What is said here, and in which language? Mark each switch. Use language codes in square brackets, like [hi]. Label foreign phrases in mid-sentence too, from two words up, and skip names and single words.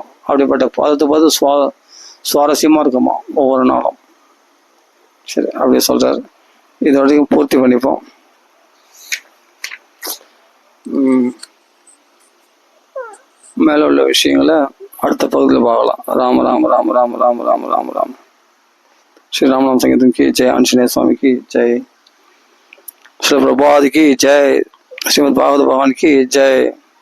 [ta] அப்படிப்பட்ட பார்த்து சுவாரஸ்யமா இருக்குமா ஒவ்வொரு நாளும். சரி, அப்படியே சொல்றாரு. இது வரைக்கும் பூர்த்தி பண்ணிப்போம். மேல உள்ள விஷயங்களை அடுத்த பகுதியில் பார்க்கலாம். ராம ராம ராம ராம ராம ராம ராம ராம. [hi] श्री रामनाम संकीर्तन की जय, आंजनेय स्वामी की जय, श्री प्रभुपाद की जय, श्रीमद् भागवत भगवान की जय।